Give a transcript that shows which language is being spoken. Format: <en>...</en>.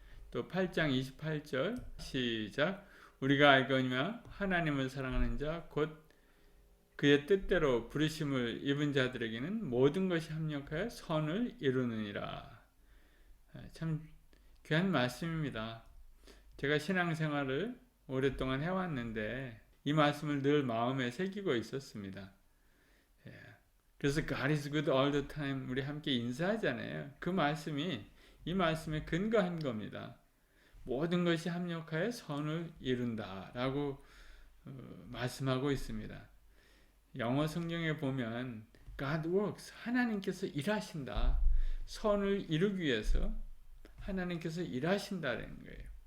<ko>또 8장 28절 시작. 우리가 알거니와 하나님을 사랑하는 자 곧 그의 뜻대로 부르심을 입은 자들에게는 모든 것이 합력하여 선을 이루느니라. 참 귀한 말씀입니다. 제가 신앙생활을 오랫동안 해왔는데 이 말씀을 늘 마음에 새기고 있었습니다. 그래서</ko> <en>God is good all the time</en> <ko>우리 함께 인사하잖아요. 그 말씀이 이 말씀에 근거한 겁니다. 모든 것이 합력하여 선을 이룬다 라고 말씀하고 있습니다. 영어 성경에 보면 God works, 하나님께서 일하신다. 선을 이루기 위해서 하나님께서 일하신다는 거예요.</ko>